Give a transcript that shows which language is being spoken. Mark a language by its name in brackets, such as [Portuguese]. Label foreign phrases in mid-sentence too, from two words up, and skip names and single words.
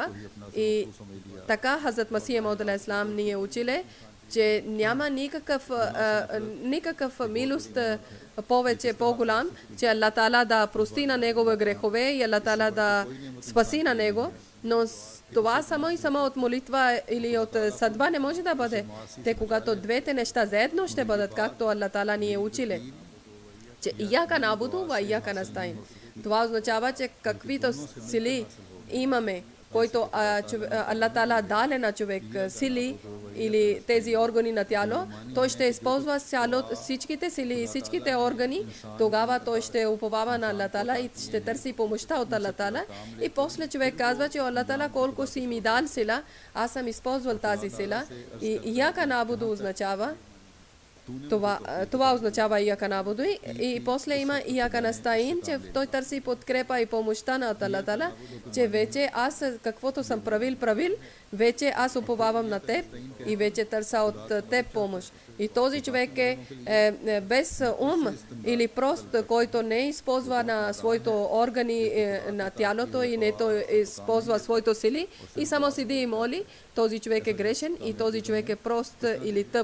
[Bulgarian] И така Хазрат Масих Мауд алейхиссалам ни е училе, че няма никакъв милост повече по-голям, че Аллах Таала да прости на негови грехове и Аллах Таала да спаси на него. Но това само и само от молитва или от съдба не може да бъде. Те когато двете неща заедно ще бъдат, както Аллах Таала ни е училе, че [Arabic] إياك نعبد وإياك نستعين. [Bulgarian] Това означава, че каквито сили имаме, който Аллах Таала даде на човек сили или тези органи на тяло, той ще използва всичките сили и всичките органи, тогава той ще уповава на Аллах Таала и ще търси помощта от Аллах Таала. И после човек казва, че Аллах Таала колко си ми дал сила, аз съм използвал тази сила. И [Arabic] إياك نعبد [Bulgarian] означава, това означава [Arabic] إياك نعبد, [Bulgarian] и после има [Arabic] إياك نستعين, [Bulgarian] че той търси подкрепа и помощта на Аллах Таала, че вече аз каквото съм правил, вече аз уповавам на теб и вече търся от теб помощ. И този човек е без ум или прост, който не използва на своите органи на тялото и не използва своите сили и само седи и моли, този човек е грешен и този човек е прост или тъп.